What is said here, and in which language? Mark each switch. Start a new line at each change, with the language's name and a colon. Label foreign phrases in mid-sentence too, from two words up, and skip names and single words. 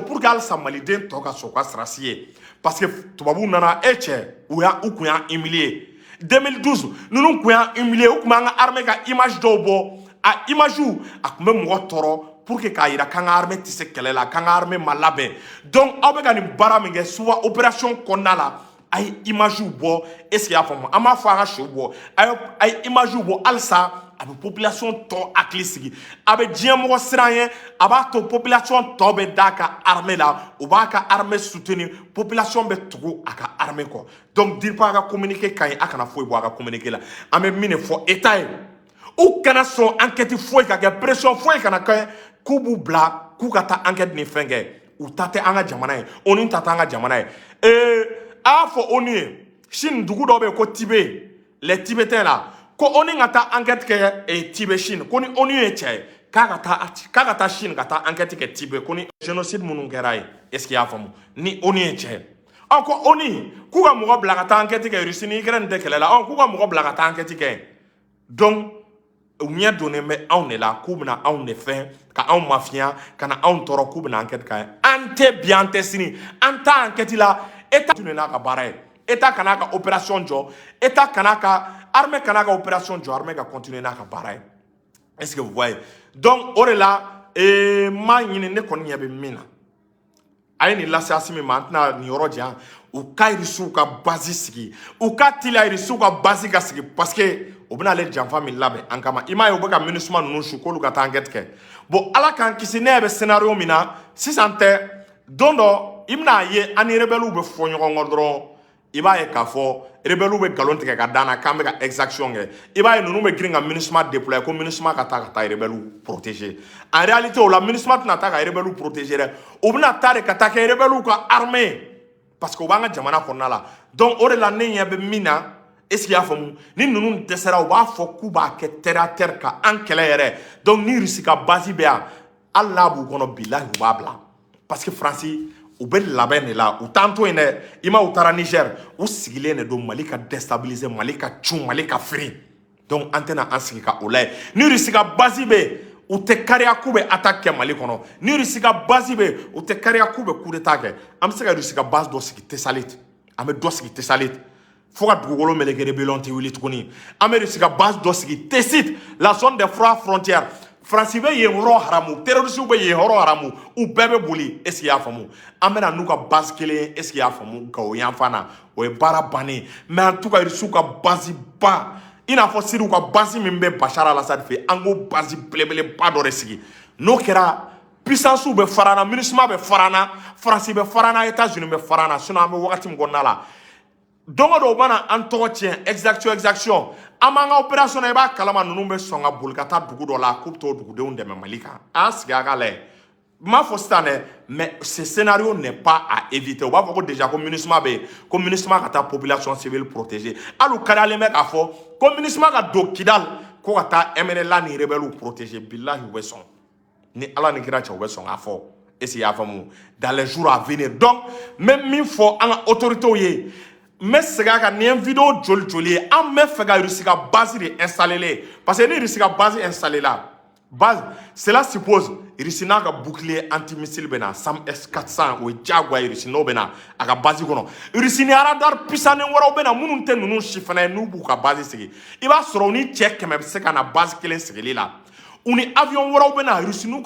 French: pour que
Bambara: halisa maliden tɔ ka sɔn u ka sirasi ye
French: parce que
Bambara: tubabuw nana e cɛ u kun y'an humilier 2012 ninnu kun y'an humilier u kun b'an ka armée ka image dɔw bɔ a image a kun bɛ mɔgɔ tɔɔrɔ
French: pour que
Bambara: k'a yira k'an ka armée tɛ se kɛlɛ la k'an ka armée ma labɛn donc aw bɛ ka nin baara min kɛ souvent opération kɔnɔna la a ye image bɔ
French: est ce que
Bambara: i y'a faamu an b'a fɔ a ka siw bɔ a ye image bɔ halisa a bɛ population tɔ hakili sigi a bɛ diɲɛ mɔgɔ siran ye a b'a to population tɔ bɛ d'a ka armée la u b'a ka armée soutenir population bɛ tugu a ka armée kɔ donc DIRPA ka communiqué ka ɲi a kana foyi bɔ a ka communiqué la an bɛ min de fɔ état ye u kana sɔn enquête foyi ka kɛ pression foyi kana kɛ k'u b'u bila k'u ka taa enquête ni fɛn kɛ u ta tɛ an ka jamana ye ONU ta tɛ an ka jamana ye a y'a fɔ ONU ye Chine dugu dɔ bɛ yen ko Tibet
French: les Tibétains là
Bambara: ko ONU ka taa enquête kɛ Tibet Chine ko ni ONU ye cɛ ye k'a ka taa Chine ka taa enquête kɛ Tibet ko ni génocide minnu kɛra yen
French: est-ce que
Bambara: i y'a faamu ni ONU ye cɛ ye ko ONU k'u ka mɔgɔ bila ka taa enquête kɛ Russie ni Ukraine tɛ kɛlɛ la k'u ka mɔgɔ bila ka taa enquête kɛ donc u ɲɛ donnen bɛ anw de la k'u bɛna anw de fɛn ka anw mafiya ka na anw tɔɔrɔ k'u bɛna enquête kɛ an tɛ bi an tɛ sini an t'a enquête la État tun n'a ka baara ye État kan'a ka opération jɔ État kan'a ka armée kan'a ka opération jɔ armée ka continuer n'a ka baara ye
French: est-ce que vous voyez donc
Bambara: o de la m'a ɲini ne kɔni ɲɛ bɛ min na a ye nin lase Asimi ma an tɛna nin yɔrɔ jan u ka irisiw ka base sigi u ka teliya irisiw ka base ka sigi
French: parce que
Bambara: u bɛna ale janfa min labɛn an kama i m'a ye u bɛ ka MINUSMA ninnu su k'olu ka taa enquête kɛ bon ala k'an kisi ne bɛ scénario min na sisan tɛ don dɔ i bɛna ye an ni rebelles bɛ fɔ ɲɔgɔn kɔ dɔrɔn i b'a ye k'a fɔ rebelles bɛ nkalon tigɛ ka d'an na k'an bɛ ka exaction kɛ i b'a ye ninnu bɛ girin ka MINUSMA déployer ko MINUSMA ka taa rebelles protéger
French: en réalité
Bambara: o la MINUSMA tɛna taa ka rebelles protéger dɛ u bɛna taa de ka taa kɛ rebelles ka armée
French: parce que
Bambara: u b'an ka jamana kɔnɔna la donc o de la ne ɲɛ bɛ min na
French: est-ce qu'il y a
Bambara: faamu ni ninnu dɛsɛra u b'a fɔ k'u b'a kɛ
French: terre à terre
Bambara: ka an kɛlɛ yɛrɛ donc ni Russie ka base bɛ yan hali n'a b'u kɔnɔ bilahi u b'a bila
French: parce que
Bambara: Faransi u bɛ labɛn de la u t'an to yen dɛ i ma u taara Niger u sigilen de don Mali ka déstabiliser Mali ka cun Mali ka firi donc an tɛna an sigi ka o lajɛ ni Russie ka base bɛ yen u tɛ kariya k'u bɛ attaque kɛ Mali kɔnɔ ni Russie ka base bɛ yen u tɛ kariya k'u bɛ
French: coup d'état
Bambara: kɛ an bɛ se ka Russie ka base dɔ sigi Tessalit an bɛ dɔ sigi Tessalit fo ka dugukolo meleke rebellion tɛ wuli tuguni an bɛ Russie ka base dɔ sigi Tessit la
French: zone des frontières
Bambara: Faransi bɛ yen yɔrɔ haramu terroristes bɛ yen yɔrɔ haramu u bɛɛ bɛ boli est-ce
French: qu'il y a
Bambara: faamu an bɛna n'u ka base kelen
French: est-ce qu'il y a
Bambara: faamu Gao yan fan na o ye baara bannen
French: mais en tout cas
Bambara: Russie ka base ba i n'a fɔ Syrie ka base min bɛ Bachar al-Assad fɛ an k'o base belebeleba dɔ de sigi n'o kɛra puissance bɛ fara na MINUSMA bɛ fara na Faransi bɛ fara na États-Unis bɛ fara na sinon an bɛ wagati min kɔnɔna la donc o mana an tɔgɔ tiɲɛ exaction an b'an ka opération na i b'a kalama ninnu bɛ sɔn ka boli ka taa dugu dɔ la k'u bɛ t'o dugudenw dɛmɛ Mali kan a sigi a ka lajɛ n m'a fɔ sisan dɛ
French: mais ce scénario n'est pas à éviter
Bambara: u b'a fɔ ko déjà ko MINUSMA bɛ yen ko MINUSMA ka taa
French: population civile
Bambara: protéger hali u kariyalen bɛ k'a fɔ ko MINUSMA ka don Kidal ko ka taa MNLA ni rebelles protéger bilahi u bɛ sɔn ni Ala ni kira cɛ u bɛ sɔn k'a fɔ
French: est-ce qu'il y a
Bambara: faamu
French: dans les jours à venir
Bambara: donc même min fɔ an ka autorités ye
French: mais c'est que
Bambara: ni
French: une vidéo joli
Bambara: an bɛ fɛ ka Russie ka base de installer
French: parce que
Bambara: ni Russie ka base
French: installer la base cela suppose
Bambara: Russie n'a ka
French: bouclier antimissile
Bambara: bɛ na SAM S400 o ye diyagoya ye Russie n'o bɛ na a ka base kɔnɔ Russie ni
French: radar puissant
Bambara: wɛrɛw bɛ na minnu tɛ ninnu si fana ye n'u b'u ka base sigi i b'a sɔrɔ u ni cɛ 100 bɛ se ka na base kelen sigili la u ni avion wɛrɛw bɛ na Russie n'u